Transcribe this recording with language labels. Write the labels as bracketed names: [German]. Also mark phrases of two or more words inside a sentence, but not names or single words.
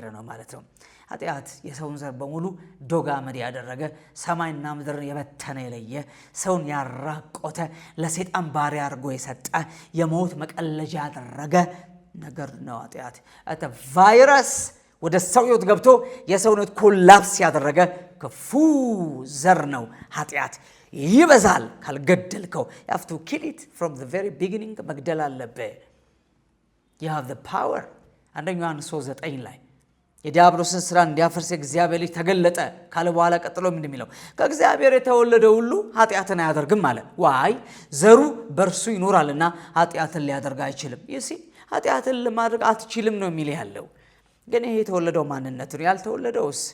[Amharic] ነው ማለት ነው። ኃጢአት የሰውን ዘር በሙሉ ዶግ አመድ ያደረገ፣ ሰማይና ምድርን የበተነ የለየ፣ ሰውን ያራቆተ፣ ለሰይጣን ባሪያ አድርጎ የሰጠ፣ የሞት መቀለጃ ያደረገ ነገር ነው ኃጢአት። ቫይረስ ወደ ሰው ሕይወት ገብቶ የሰውነት ኮላፕስ ያደረገ ክፉ ዘር ነው ኃጢአት። ይበዛል ካልገደልከው። [English] you have to kill it from the very beginning። [Amharic] መግደል አለብህ። [English] you have the power። [Amharic] አንደኛ ዮሐንስ 3:9 ላይ የዲያብሎስን ስራ እንዲያፈርስ እግዚአብሔር ልጅ ተገለጠ ካለ በኋላ ቀጥሎ ምንድን የሚለው? ከእግዚአብሔር የተወለደ ሁሉ ኃጢአትን አያደርግም አለ። ዋይ ዘሩ በእርሱ ይኖራልና ኃጢአትን ሊያደርግ አይችልም። ይሲ ኃጢአትን ለማድረግ አትችልም ነው የሚል ያለው። ግን ይሄ የተወለደው ማንነቱ ነው። ያልተወለደውስ